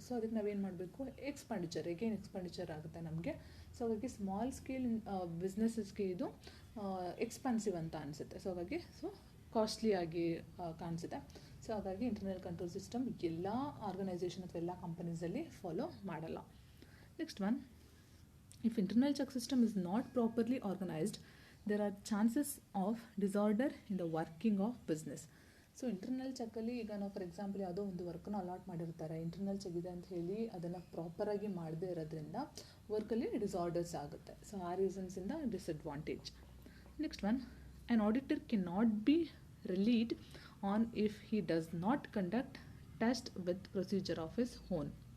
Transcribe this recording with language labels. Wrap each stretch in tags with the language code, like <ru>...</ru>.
<kn>So ಅದಕ್ಕೆ ನಾವೇನು ಮಾಡಬೇಕು, ಎಕ್ಸ್ಪೆಂಡಿಚರ್ ಆಗುತ್ತೆ ನಮಗೆ. ಸೊ ಹಾಗಾಗಿ ಸ್ಮಾಲ್ ಸ್ಕೇಲ್ ಬಿಸ್ನೆಸಸ್ಗೆ ಇದು ಎಕ್ಸ್ಪೆನ್ಸಿವ್ ಅಂತ ಅನಿಸುತ್ತೆ. ಸೊ ಹಾಗಾಗಿ ಕಾಸ್ಟ್ಲಿಯಾಗಿ ಕಾಣಿಸುತ್ತೆ. ಸೊ ಹಾಗಾಗಿ ಇಂಟರ್ನಲ್ ಕಂಟ್ರೋಲ್ ಸಿಸ್ಟಮ್ ಎಲ್ಲ ಆರ್ಗನೈಸೇಷನ್ ಅಥವಾ ಎಲ್ಲ ಕಂಪನೀಸಲ್ಲಿ ಫಾಲೋ ಮಾಡಲ್ಲ.</kn> <en>Next one, if internal check system is not properly organized, there are chances of disorder in the working of business.</en> <kn>So internal ಚೆಕ್ಕಲ್ಲಿ ಈಗ ನಾವು ಫಾರ್ ಎಕ್ಸಾಂಪಲ್ ಯಾವುದೋ ಒಂದು ವರ್ಕನ್ನು ಅಲಾಟ್ ಮಾಡಿರ್ತಾರೆ, ಇಂಟರ್ನಲ್ ಚೆಕ್ ಇದೆ ಅಂತ ಹೇಳಿ ಅದನ್ನು ಪ್ರಾಪರಾಗಿ ಮಾಡದೇ ಇರೋದ್ರಿಂದ ವರ್ಕಲ್ಲಿ ಡಿಸಾರ್ಡರ್ಸ್ ಆಗುತ್ತೆ. ಸೊ ಆ ರೀಸನ್ಸಿಂದ disadvantage.</kn> <en>Next one, an auditor can not be relied on if he does not conduct test with procedure of his own.</en>